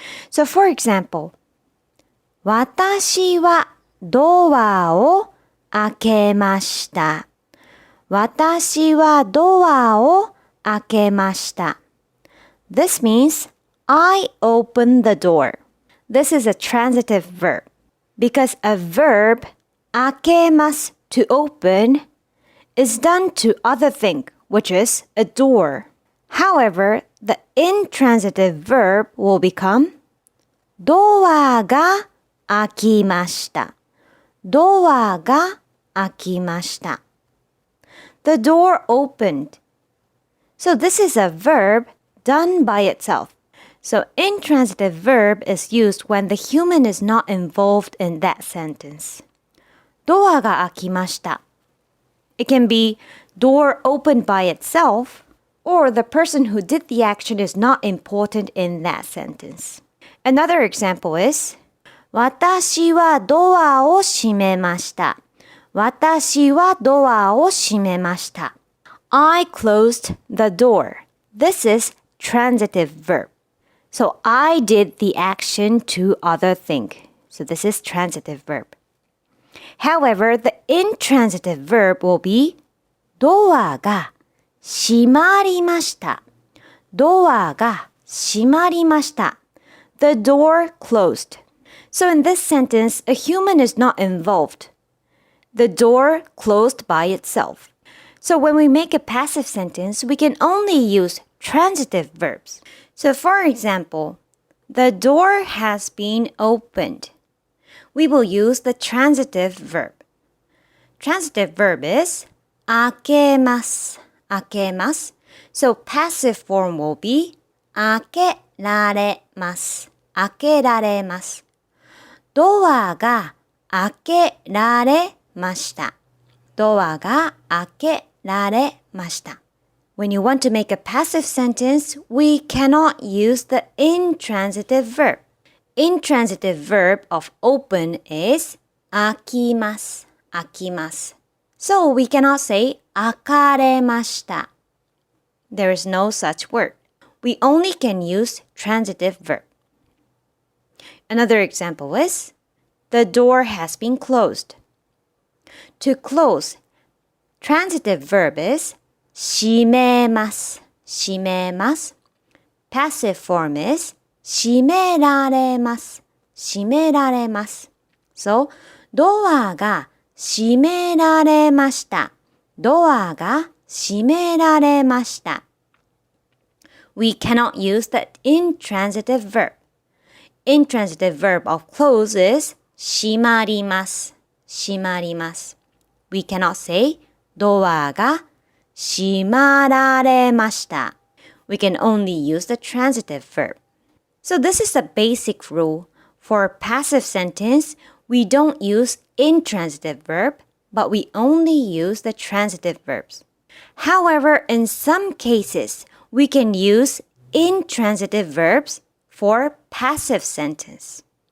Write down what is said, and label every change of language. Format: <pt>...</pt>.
<en>So for example,</en> <ja>私はドアを開けました。私はドアを開けました。</ja> <en>This means I opened the door. This is a transitive verb because a verb 開けます to open is done to other thing, which is a door. However, the intransitive verb will become</en> <ja>ドアが開きました。ドアが開きました。</ja> <en>The door opened. So this is a verb done by itself. So intransitive verb is used when the human is not involved in that sentence.</en> <ja>ドアが開きました。</ja> <en>It can be door opened by itself, or the person who did the action is not important in that sentence. Another example is</en> <ja>私はドアを閉めました。私はドアを閉めました。</ja> <en>I closed the door. This is transitive verb. So I did the action to other thing. So this is transitive verb. However, the intransitive verb will be</en> <ja>ドアが閉まりました。ドアが閉まりました。</ja> <en>The door closed. So in this sentence, a human is not involved. The door closed by itself. So when we make a passive sentence, we can only use transitive verbs. So for example, the door has been opened. We will use the transitive verb. Transitive verb is 開けます。</en> <ja>開けます。</ja> <en>So passive form will be 開けられます。</en> <ja>開けられます。ドアが開けられました。ドアが開けられました。</ja> <en>When you want to make a passive sentence, we cannot use the intransitive verb. Intransitive verb of open is 開きます。</en> <ja>開きます。</ja> <en>So we cannot say 開かれました。 There is no such word. We only can use transitive verb. Another example is the door has been closed. To close, transitive verb is 閉めます。</en> <ja>閉めます。</ja> <en>Passive form is 閉められます。</en> <ja>閉められます。 So, ドアが閉められました。ドアが閉められました。</ja> <en>We cannot use the intransitive verb. Intransitive verb of close is 閉まります。</en> <ja>閉まります。</ja> <en>We cannot say</en> <ja>ドアが閉まられました。</ja> <en>We can only use the transitive verb. So this is the basic rule. For a passive sentence, we don't use intransitive verb, but we only use the transitive verbs. However, in some cases, we can use intransitive verbs for passive sentence.</en>